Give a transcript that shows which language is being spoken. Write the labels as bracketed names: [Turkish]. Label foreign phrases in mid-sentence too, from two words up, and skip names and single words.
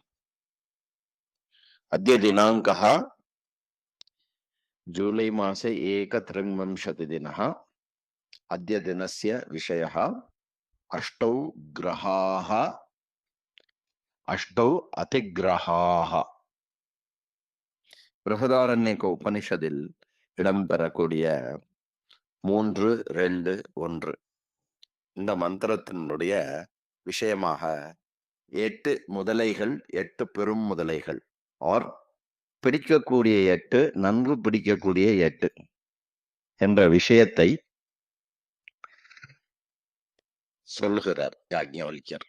[Sanskrit] अद्य दिनाङ्कः जूलै मासे 1त्रिंशतिदिनः। अद्य दिनस्य विषयः अष्टौ ग्रहाः अष्टौ अतिग्रहाः। [Tamil] பிரகதாரண்யக உபனிஷதில் இடம்பெறக்கூடிய 3-2-1 இந்த மந்திரத்தினுடைய விஷயமாக 8 முதலைகள், 8 பெரும் முதலைகள், ஆர் பிடிக்கக்கூடிய 8, நன்கு பிடிக்கக்கூடிய 8 என்ற விஷயத்தை சொல்லுகிறார் யாக்ஞவல்யர்.